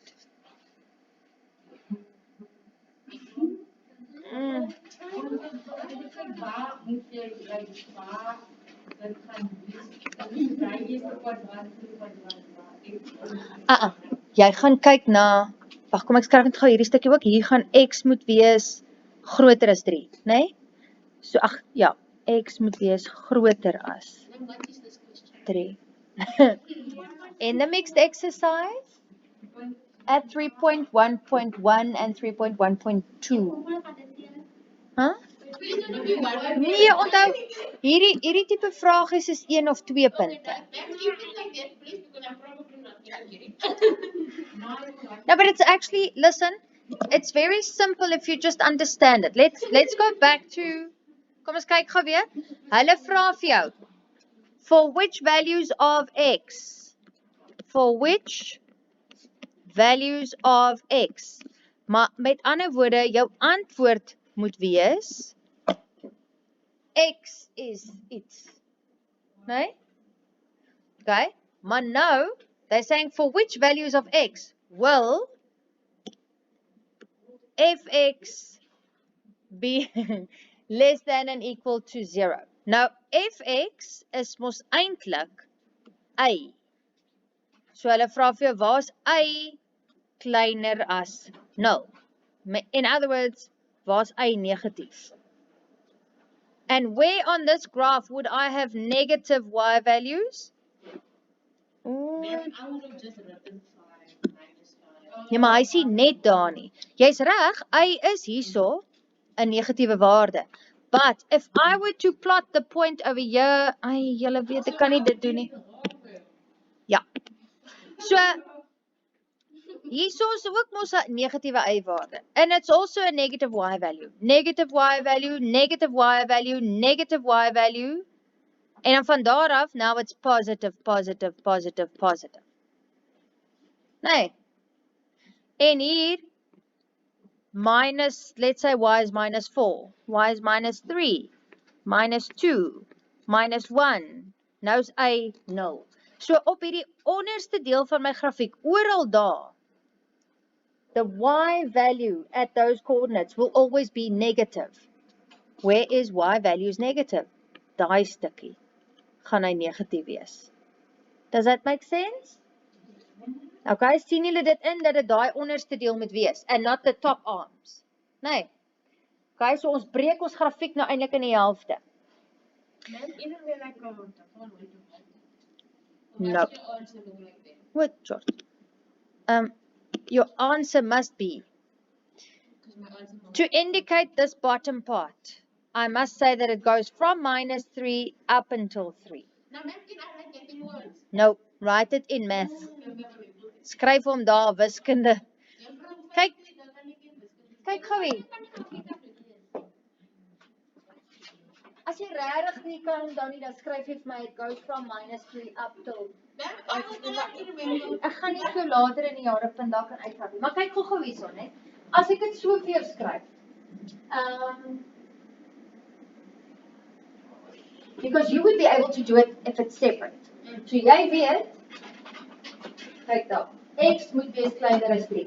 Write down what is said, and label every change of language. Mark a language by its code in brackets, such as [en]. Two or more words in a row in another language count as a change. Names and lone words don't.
[af] Jy gaan kyk na, wag, kom ek skryf net gou hierdie stukkie ook, hier gaan x moet wees groter as 3, né? So, ag, ja, x moet wees groter as [en] Then what is this question? 3. In the mixed exercise, at 3.1.1 and 3.1.2. Huh? [af] Nee, onthou, hierdie tipe vraag is 1 of 2 punte. [en] No, but it's actually, listen, it's very simple if you just understand it. Let's go back to, [af] kom ons kyk gou weer. Hulle vra vir jou, [en] for which values of x? For which values of x? [af] Maar met ander woorde, jou antwoord moet wees, x is iets. Nee? Okay, maar nou, [en] they're saying for which values of x will fx be less than and equal to 0. [af] Nou, fx is mos eintlik y. So hulle vra vir jou, waar's y kleiner as 0? [en] In other words, [af] waar's y negatief? [en] And where on this graph would I have negative y values? Then I would have just written 5 minus 5. [af] Ja, maar hy sê net daar nie. Jy's reg, y is hierso 'n negatiewe waarde. [en] But if I were to plot the point over here, [af] julle weet ek kan nie dit doen nie. Ja. So hierso is ook mos 'n negatiewe y waarde. [en] And it's also a negative y value. Negative y value, negative y value, negative y value. [af] En dan van daar af, [en] now it's positive, positive, positive, positive. [af] Nee. En hier, minus, [en] let's say y is minus 4, y is minus 3, minus 2, minus 1. [af] Nou is y 0. So op hierdie onderste deel van my grafiek, oral daar, [en] the y value at those coordinates will always be negative. Where is y value is negative? [af] Daai stukkie gaan hy negatief wees. [en] Does that make sense? [af] Okay, sien julle dit in dat dit daai onderste deel moet wees [en] and not the top arms. [af] Nee. Okay, so ons breek ons grafiek nou eintlik in die helfte. [en] Then even when I count, I can't wait to count. No. What's your answer look like then? What, George? Your answer must be, Because my answer is to indicate this bottom part, I must say that it goes from minus 3 up until 3. Now, ma'am, can I write that in words? No, write it in math. [af] Skryf hom daar, wiskunde. Kyk gou hier. As jy regtig nie kan onthou nie, dan skryf jy vir my, [en] it goes from minus 3 up till. Ma'am, I was not remember. [af] Ek gaan nie so later in die jare vandag kan uitvat nie, maar kyk gou hierso, né? As ek dit so vir jou skryf. [en] Because you would be able to do it if it's separate. [af] So jy weet, kyk daar, x moet wees kleiner as 3.